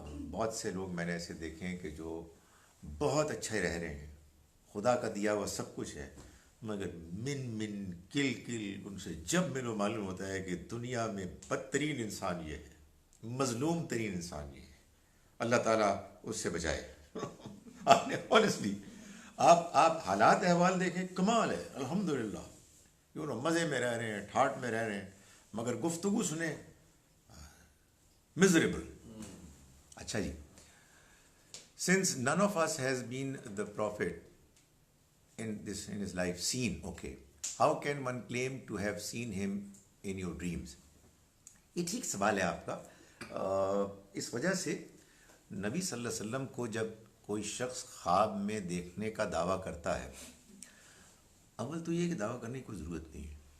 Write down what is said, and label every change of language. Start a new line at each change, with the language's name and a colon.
Urdu: بہت سے لوگ میں نے ایسے دیکھے ہیں کہ جو بہت اچھے رہ رہے ہیں, خدا کا دیا ہوا سب کچھ ہے, مگر من کل ان سے جب میرے معلوم ہوتا ہے کہ دنیا میں بدترین انسان یہ ہے, مظلوم ترین انسان یہ ہے, اللہ تعالیٰ اس سے بچائے. آپ نے آنیسٹلی آپ حالات احوال دیکھیں, کمال ہے الحمدللہ, مزے میں رہ رہے ہیں, ٹھاٹ میں رہ رہے ہیں, مگر گفتگو سنیں miserable. اچھا جی,
English: since none of us has been the prophet in his life seen, okay, how can one claim to have seen him in your dreams?
Urdu: یہ ٹھیک سوال ہے آپ کا. اس وجہ سے نبی صلی اللہ علیہ وسلم کو جب کوئی شخص خواب میں دیکھنے کا دعویٰ کرتا ہے, اول تو یہ کہ دعویٰ کرنے کی کوئی ضرورت نہیں ہے.